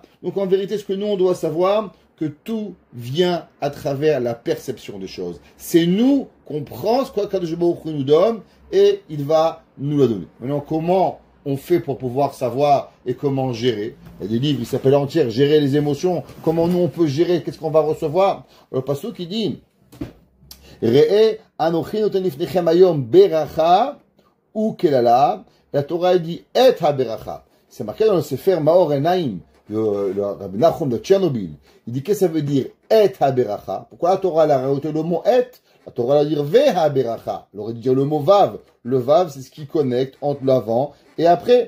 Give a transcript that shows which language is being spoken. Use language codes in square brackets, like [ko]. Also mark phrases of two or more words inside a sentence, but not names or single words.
[fr] Donc en vérité, ce que nous, on doit savoir, que tout vient à travers la perception des choses. C'est nous qu'on prend ce qu' [he] הקדוש ברוך הוא [fr] nous donne et il va nous la donner. Maintenant, comment on fait pour pouvoir savoir et comment gérer. Il y a des livres, ils s'appellent entiers, gérer les émotions. Comment nous on peut gérer, qu'est-ce qu'on va recevoir. Le pasuk qui dit, [he] ראה אנכי נתן לפניכם היום ברכה וקללה. [fr] La Torah dit et [he] הברכה. [fr] C'est marqué dans le Sefer Maor Enaim, le Rabbi Nachum de Tchernobyl. Il dit qu'est-ce que ça veut dire et [he] הברכה. [fr] Pourquoi la Torah a rajouté le mot et? La Torah va dire [he] והברכה. [fr] Elle aurait dû dire le mot vav. Le vav, c'est ce qui connecte entre l'avant et après.